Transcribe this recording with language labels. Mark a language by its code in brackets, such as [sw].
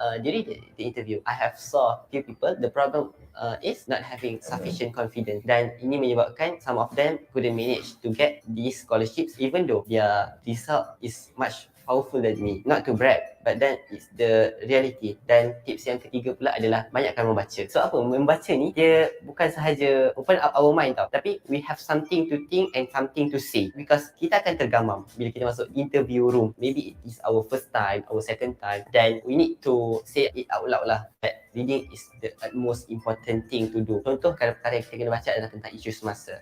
[en] During the interview, I have saw few people, the problem is not having sufficient confidence, [ms] dan ini menyebabkan [en] some of them couldn't manage to get these scholarships even though their result is much powerful than me. Not to brag, but then it's the reality. [ms] Dan tips yang ketiga pula adalah banyakkan membaca. [en] So [ms] apa? Membaca ni dia bukan sahaja [en] open up our mind [ms] tau, tapi [en] we have something to think and something to say, because [ms] kita akan tergamam bila kita masuk [en] interview room. Maybe it is our first time, our second time, then we need to say it out loud lah. That reading is the most important thing to do. [ms] Contoh perkara yang kita kena baca adalah tentang isu semasa.